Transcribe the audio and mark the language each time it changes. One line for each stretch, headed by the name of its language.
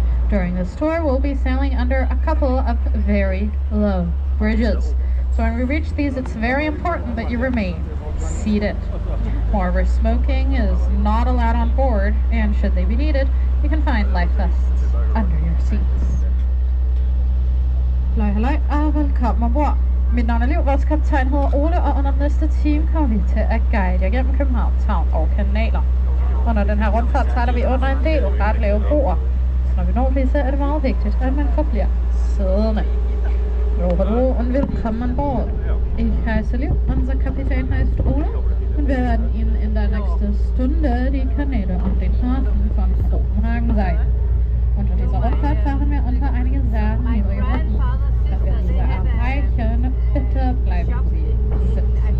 English: During this tour, we'll be sailing under a couple of very low bridges. So when we reach these, it's very important that you remain seated. Moreover, smoking is not allowed on board, and should they be needed, you can find life vests under your seats.
Danish: Halløj, og velkommen ombord. Mit navn er Liv, vores kaptajn hedder Ole, og under næste time kommer vi til at guide jer gennem Københavns Havn og kanaler. Under den her rundfart tager vi under en del ret lave broer, så når vi når disse, er det meget vigtigt, at man forbliver siddende.
German: Hallo und willkommen an Bord. Ich heiße Liv, unser Kapitän heißt Ole, und wir werden Ihnen in der nächsten Stunde die Kanäle und den Hafen von Kopenhagen sein. Unter dieser Rundfahrt fahren wir unter einige sehr niedrige Brücken. Da wir diese erreichen, bitte bleiben Sie sitzen.